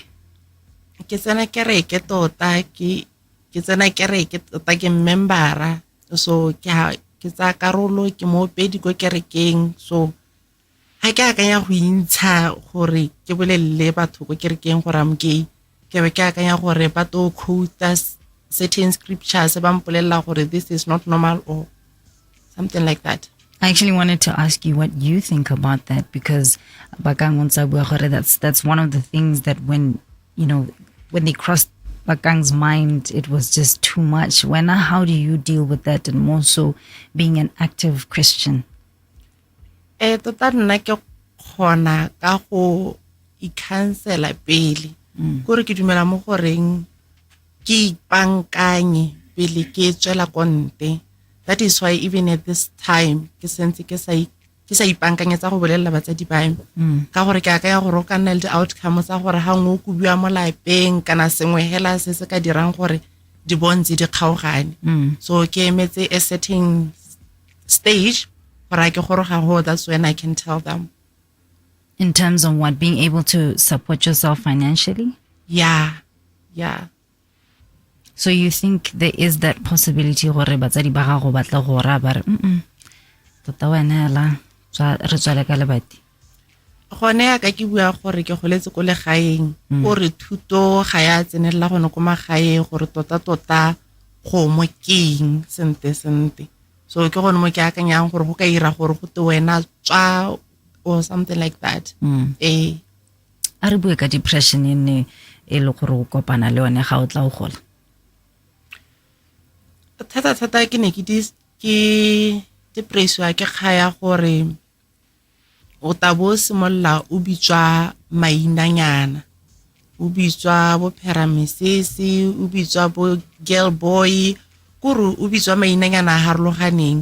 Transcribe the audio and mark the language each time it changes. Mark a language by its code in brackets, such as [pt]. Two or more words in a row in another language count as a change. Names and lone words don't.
[tn] Ke tsena kereke tota, ke tsena kereke tota, ke membera. So ke tsa karolo, ke mo pedi go kerekeng. So ha ke akanya go intsha gore ke bolelle batho go kerekeng gore [en] I'm gay, [tn] ke be ke akanya gore ba [en] to quote certain scriptures [tn] ba mpolella gore [en] this is not normal or something like that. I actually wanted to ask you what you think about that, because that's one of the things that when they crossed Bakang's mind, it was just too much. How do you deal with that, and more so being an active Christian? [tn] Tota nna ke khona ka go i-cancela pele gore ke dumela mo goreng ke ipankanye pele ke tswela konte. [en] That is why even at this time [tn] ke sentse ke sa ipankanyetsa go bolella batsadi ba me ka gore ke akanya gore o ka nna le di-outcome tsa gore ha ngwe o kubiwa mo lapeng kana sengwe hela se se ka dirang gore di bonze di kgaogane. So ke emetse [en] a certain stage [tn] gore ke goroga ho, [en] that's when I can tell them In terms of what, being able to support yourself financially? Yeah. So you think there is that possibility [tn] gore batsadi ba gago ba tla go ra ba re tota wena la re tswale ka lebati? Gone ya ka ke bua gore ke goletse ko legaeng gore thuto ga ya tsenelela gone ko magaeng gore tota go mo keng sente. So ke gone mo ke akanyang gore go ka ira gore go te wena tswa [en] or something like that. [tn] A re bue ka depression e le gore o kopana le yone ga o tla o gola. Thata ke ne ke depressio ke kgaya gore o tabo simolla o bitswa mainanyana, o bitswa bo pheramesese, o bitswa bo [en] girl boy, [tn] kuru o bitswa mainanyana a harologaneng.